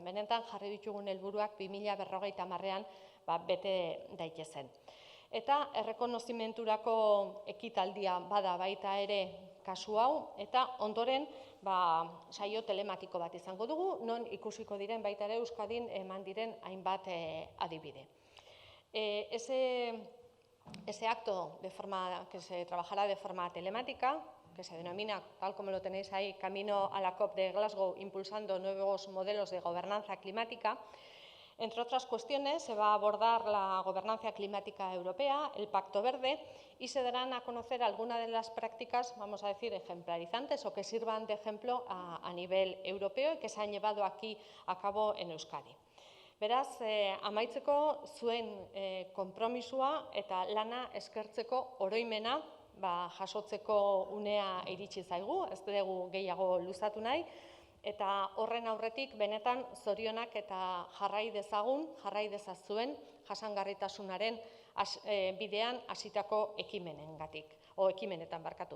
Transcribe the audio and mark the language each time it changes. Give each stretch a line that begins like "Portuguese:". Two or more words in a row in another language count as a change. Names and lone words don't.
Basque: Benetan jarri ditugun helburuak 2050ean bete daitezen. Eta errekonozimenturako ekitaldia bada baita ere kasu hau, eta ondoren saio telematiko bat izango dugu, non ikusiko diren baita ere Euskadin eman diren hainbat adibide.
Spanish: Ese acto que se trabajará de forma telemática, que se denomina, tal como lo tenéis ahí, Camino a la COP de Glasgow, impulsando nuevos modelos de gobernanza climática. Entre otras cuestiones, se va a abordar la gobernanza climática europea, el Pacto Verde, y se darán a conocer algunas de las prácticas, vamos a decir, ejemplarizantes o que sirvan de ejemplo a nivel europeo y que se han llevado aquí a cabo en Euskadi.
Basque: Beraz, amaitzeko zuen konpromisua eta lana eskertzeko oroimena jasotzeko unea iritsi zaigu, ez dugu gehiago luzatu nahi, eta horren aurretik benetan zorionak eta jarrai dezazuen jasangarritasunaren bidean hasitako ekimenetan barkatu.